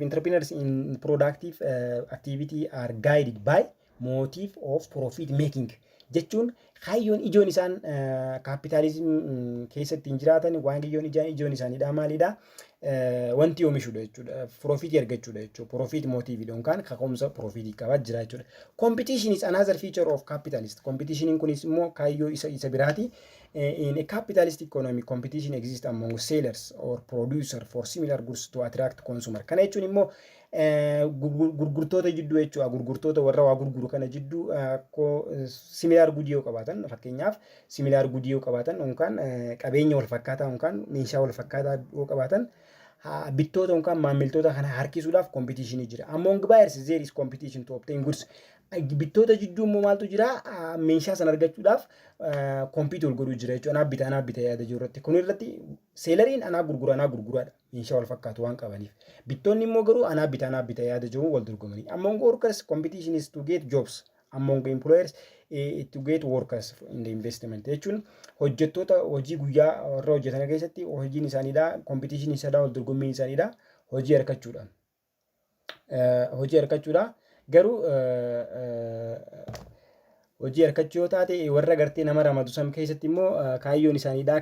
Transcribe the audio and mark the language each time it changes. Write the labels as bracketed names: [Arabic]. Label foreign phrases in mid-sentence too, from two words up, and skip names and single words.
[English] Entrepreneurs in productive activity are guided by motive of profit making. [Oromo] Jechuun kaayyoon ijoon isaan kapitaalizim keessatti hin jiraatan waan ijoon isaaniidha maalidha wanti oomishuudha jechuudha. Profit argachuudha jechuudha. [English] Profit motive [Oromo] yookaan kaka'umsa profit qabaa jira jechuudha. [English] Competition is another feature of capitalist. [Oromo] Competition kunis immoo kaayyoo isa biraati. [English] In a capitalist economy competition exists among sellers or producers for similar goods to attract consumer. [Oromo] Kana jechuun immoo gurgurtoota jidduu jechuudha. Gurgurtoota warra waa gurguru kana jidduu [English] similar good [Oromo] yoo qabaatan fakkeenyaaf [English] similar good [Oromo] yoo qabaatan yookaan qabeenya wal fakkaataa yookaan meeshaa wal fakkaataa yoo qabaatan bittoota yookaan maamiltoota kana harkisuudhaaf competition jira. [English] Among buyers there is competition to obtain goods. [Oromo] Bittoota jidduu immoo maaltu jira meeshaa san argachuudhaaf compete wal godhuu jira jechuudha. Anaa bita yaada jiru irratti. Kun irratti seelariin anaa gurguraadha. Meeshaa wal fakkaatu waan qabaniif. Bittoonni immoo garuu anaa bita yaada jiru wal dorgomanii. [English] Among workers competition is to get jobs. Among employers to get workers in the investment. [Oromo] Jechuun hojjettoota hojii guyyaa warra hojjetan keessatti hojiin isaaniidha. Competition isaadha wal dorgommiin isaaniidha. Hojii harkachuudha. Garuu hojii harkachuu yoo taate warra gartee nama ramadu sam keessatti immoo kaayyoon isaaniidha.